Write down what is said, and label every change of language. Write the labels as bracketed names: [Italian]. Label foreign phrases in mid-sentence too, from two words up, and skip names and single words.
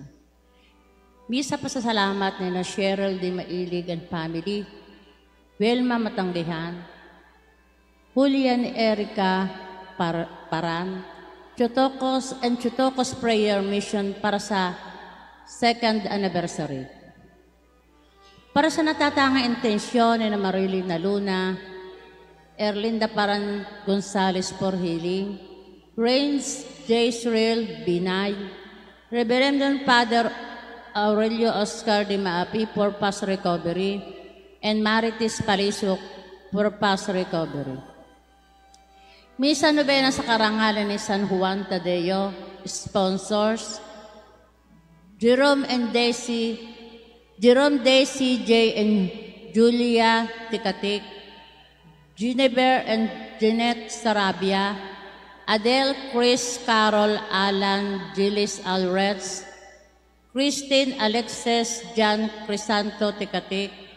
[Filipino] Misa pasasalamat nila Cheryl de Mailig [English] and family, [Filipino] Wilma Matanggihan, Julian Erica Paran, Chotokos and Chotokos Prayer Mission para sa 2nd anniversary. Para sa natatangang intensyon ni Marilyn Luna, Erlinda Paran Gonzales [English] for healing, [Filipino] Rains J. [English] Sril Binay, Reverend Father Aurelio Oscar de Maapi for fast recovery, and Marites Palisok for fast recovery. [Filipino] Misa Novena sa karangalan ni San Juan Tadeo, sponsors, Jerome Daisy J. and Julia Tikatik, Ginever and Jeanette Sarabia, Adele, Chris, Carol, Alan, Gilles Alretz, Christine, Alexis, Jan Crisanto Tikatik,